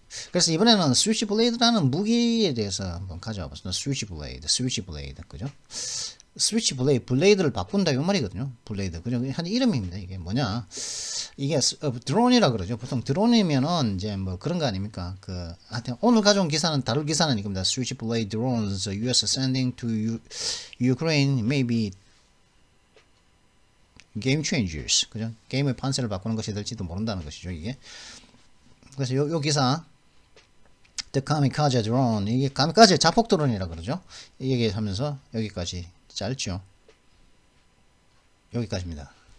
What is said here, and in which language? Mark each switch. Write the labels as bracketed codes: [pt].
[ko] 그래서 이번에는 스위치블레이드라는 무기에 대해서 한번 가져와 봤습니다. 스위치블레이드, 그죠? 스위치블레이드, 블레이드를 바꾼다 이 말이거든요. 블레이드, 그죠? 한 이름입니다. 이게 뭐냐? 이게 드론이라 그러죠. 보통 드론이면은 그런 거 아닙니까? 하여튼 오늘 가져온 기사는 다룰 기사는 이겁니다. [en] Switchblade drones U.S. sending to Ukraine may be game changers, 그죠? [ko] 게임의 판세를 바꾸는 것이 될지도 모른다는 것이죠. 이게. 그래서 요 기사. [en] The Kamikaze Drone, [ko] 이게 가미카제 자폭 드론이라 그러죠. 얘기하면서 여기까지 짧죠. 여기까지입니다.